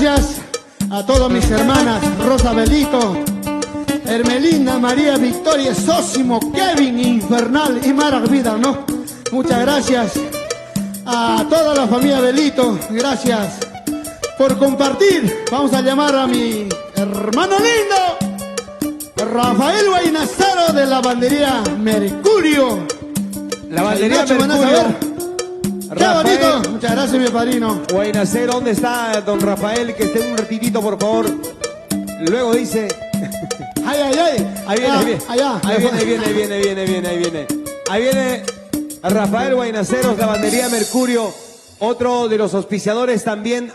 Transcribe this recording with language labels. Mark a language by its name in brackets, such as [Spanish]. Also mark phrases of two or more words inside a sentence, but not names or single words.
[Spanish] gracias a todas mis hermanas, Rosa Belito, Hermelinda, María Victoria, Sósimo, Kevin, Infernal y Mara Vida, ¿no? Muchas gracias a toda la familia Belito, gracias por compartir. Vamos a llamar a mi hermano lindo, Rafael Guainazaro de la bandería Mercurio. La bandería Nacho, van a Mercurio. saber. ¡Qué bonito! Muchas gracias, mi padrino. Guaynacero, ¿dónde está don Rafael? Que esté un ratitito, por favor. Luego dice... ¡Ay, ay, ay! Ahí viene, Ah, ahí viene. allá. Ahí viene Rafael Guaynaceros, Lavandería Mercurio, otro de los auspiciadores también.